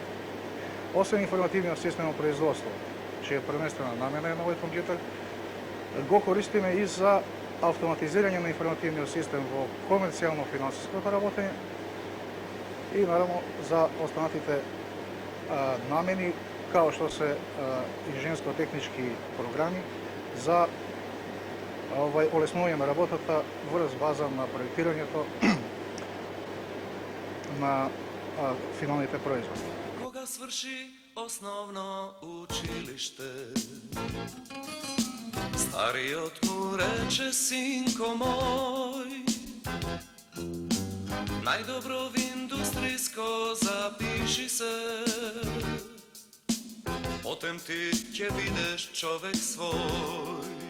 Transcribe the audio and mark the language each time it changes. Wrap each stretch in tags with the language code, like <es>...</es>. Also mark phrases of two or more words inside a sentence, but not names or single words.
<mk>Освен информативниот систем во производство, чија првенствена намена е на овој компјутер, го користиме и за автоматизирање на информативниот систем во комерцијално-финансиското работење и наравно за останатите намени</mk> <sr>kao što se inženjersko-tehnički programi</sr> <mk>za улеснување на работата врз база на проектирањето на финалните производи. Кога сврши основно училиште, стариот му рече: синко мој, најдобро в индустријско запиши се, потем ти ќе видиш човек свој.</mk>